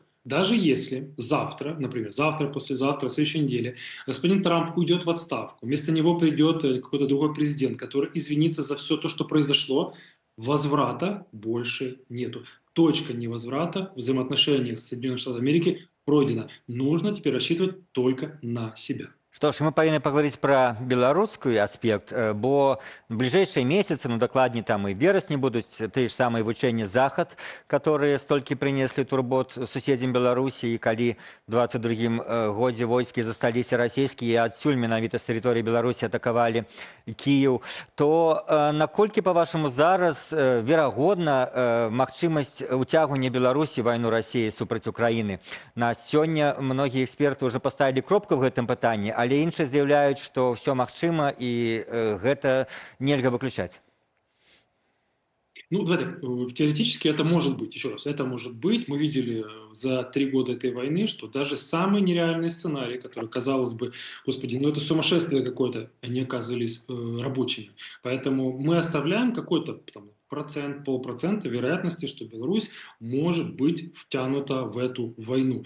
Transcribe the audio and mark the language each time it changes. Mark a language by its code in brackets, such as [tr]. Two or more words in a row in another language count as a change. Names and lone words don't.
[ru] Даже если завтра, например, завтра, послезавтра, в следующей неделе господин Трамп уйдет в отставку, вместо него придет какой-то другой президент, который извинится за все то, что произошло, возврата больше нету. Точка невозврата в взаимоотношениях с Соединенными Штатами Америки пройдена. Нужно теперь рассчитывать только на себя. [be] Што ж, мы павінны паговорыць пра беларускі аспект, бо бліжэйшыя месяцы, дакладней там і верасні будуць тыя ж самыя вучэнні захад, которые столькі прынеслі турбот суседзям Беларусі, і калі ў 22-м годзе войскі засталіся расійскія, адсюль менавіта з тэрыторыі Беларусі атакавалі Кіеў, то наколькі, па-вашаму, зараз верагодна магчымасць уцягвання Беларусі вайну Расіі супраць Украіны? На сёння многія эксперты ўжо паставілі кропку ў гэтым пытанні, але іншыя заявляюць, што ўсё магчыма і гэта нельга выключаць. [ru] Ну, теоретически это может быть, еще раз, это может быть. Мы видели за 3 года этой войны, что даже самые нереальные сценарии, которые, казалось бы, господи, ну это сумасшествие какое-то, они оказывались рабочими. Поэтому мы оставляем какой-то процент, полпроцента вероятности, что Беларусь может быть втянута в эту войну.